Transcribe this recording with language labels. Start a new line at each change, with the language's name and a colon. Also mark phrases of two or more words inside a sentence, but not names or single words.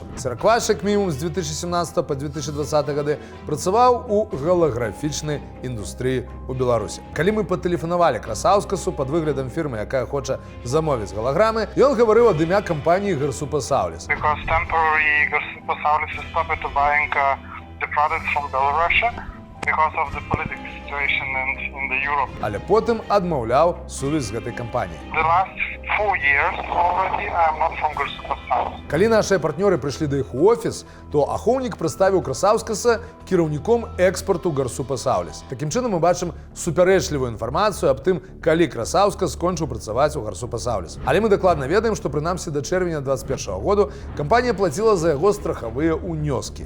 Belarusian: Сыраквашак мінімум з 2017 по 2020 гады працаваў у галаграфічнай індустрыі ў Беларусі. Калі мы патэлефанавалі Красаўскасу пад выглядам фірмы, якая хоча замовіць галаграмы, ён гаварыў ад імя кампаніі Гарсупасаўліс.
English: Because temporary Garsupasaulис is stopped buying the products from Belarus because of the political situation in the Europe.
Belarusian: Але потым адмаўляў сувязь з гэтай кампаніяй.
English: The last 4 years already I am not from Garsupasaulis.
Belarusian: Калі нашыя партнёры прыйшлі да іх у офіс, то ахоўнік прадставіў Красаўскаса кіраўніком экспарту Гарсупасаўліс. Такім чынам мы бачым супярэчлівую інфармацыю аб тым, калі Красаўскас скончыў працаваць у Гарсупасаўліс. Але мы дакладна ведаем, што прынамсі да чэрвеня 2021 году кампанія плаціла за яго страхавыя ўнёскі.